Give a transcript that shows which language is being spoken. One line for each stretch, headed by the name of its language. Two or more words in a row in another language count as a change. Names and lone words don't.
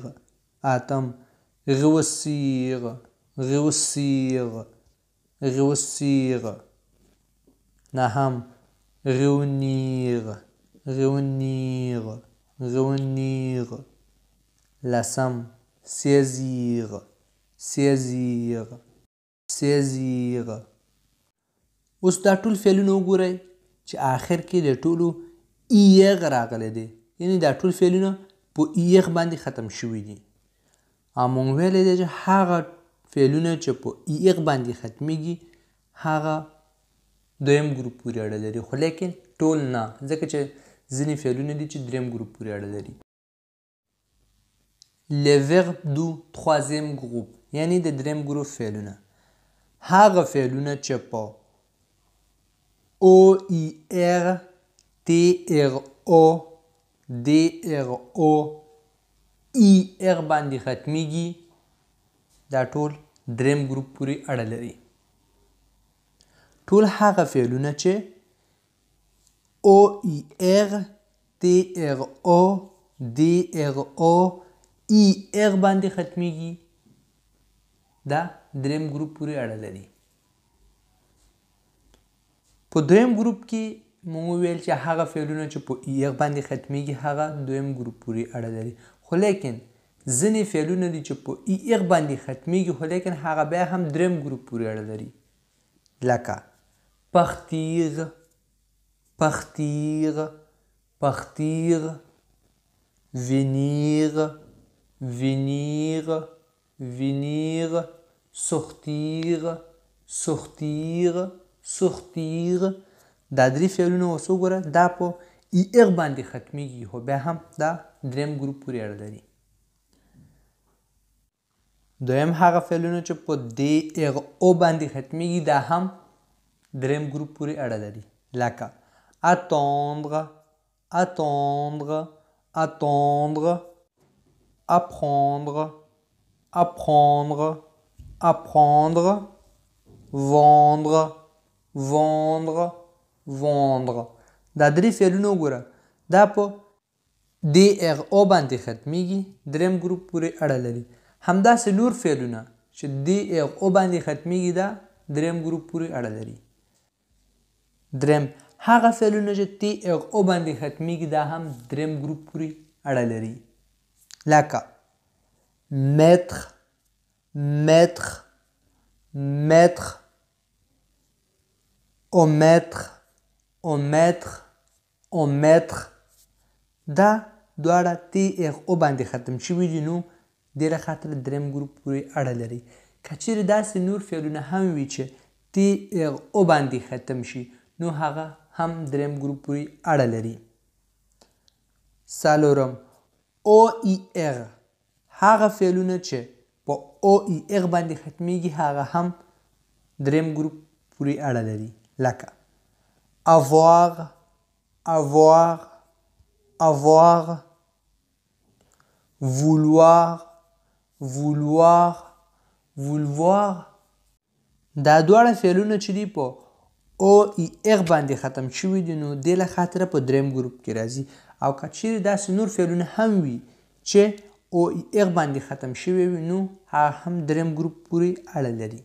French: اتم réussir réussir réussir. نهم réunir réunir réunir. لسم saisir saisir saisir.
Pashto: اوس دا ټول فعلونه وګورئ چې آخر کې د ټولو ایغ راغلی دی، یعنی دا ټول فعلونه په ایغ باندې ختم شوي دي. او موږ ویلی دی چې هغه فعلونه چې په ایغ باندې ختمیږي هغه دویم ګروپ پورې اړه لري، خو لیکن ټول نه، ځکه چې ځینې فعلونه دي چې دریم ګروپ پورې اړه لري.
French: les verbes du troisième groupe
Pashto: یعنی د دریم ګروپ فعلونه هغه فعلونه چې په O I R T R O D R O I R باندې ختمیږي دا ټول دریم ګروپ پورې اړه لري. ټول هغه فعلونه چې O I R T R O D R O I R باندې ختمیږي دا دریم ګروپ پورې اړه لري. په دویم ګروپ کې موږ وویل چې هغه فعلونه چې په ای اغ باندې ختمیږي هغه دویم ګروپ پورې اړه لري، خو لیکن ځینې فعلونه دي چې په ای اغ باندې ختمیږي خو لیکن هغه بیا هم دریم ګروپ پورې اړه لري، لکه
French: partir partir partir venir venir venir sortir sortir sortir.
Pashto: دا درې فعلونه اوس وګوره دا په ای اغ باندې ختمیږي خو بیا هم دا دریم ګروپ پورې اړه لري. دویم هغه فعلونه چې په دی اغ او باندې ختمیږي دا هم دریم ګروپ پورې اړه لري، لکه
French: attendre attendre attendre apprendre apprendre apprendre vendre vendre vendre.
Pashto: دا درې فعلونه وګوره دا په دی اغ او باندې ختمیږي دریم ګروپ پورې اړه لري. همداسې نور فعلونه چې دی اغ او باندې ختمیږي دا دریم ګروپ پورې اړه لري. دریم هغه فعلونه چې دی اغ او باندې ختمیږي دا هم دریم ګروپ پورې اړه لري، لکه
French: mettre mettre mettre omettre omettre omettre.
Pashto: دا دواړه تی اغ او باندې ختم شوي دي نو دې له خاطره دریم ګروپ پورې اړه لري. که چیرې داسې نور فعلونه هم وي چې تی اغ او باندې ختم شي نو هغه هم دریم ګروپ پورې اړه لري. څلورم او ای اغ هغه فعلونه چې په او ای اغ باندې ختمیږي هغه هم دریم ګروپ پورې اړه لري، لکه
French: avoir avoir avoir vouloir vouloir vouloir.
Pashto: دا دواړه فعلونه چې دي په او ای اغ باندې ختم شوي دي نو دې له خاطره په دریم ګروپ کې راځي. او که چیرې داسې نور فعلونه هم وي چې او ایغ باندې ختم شوی وي نو هغه هم دریم ګروپ پورې اړه لري.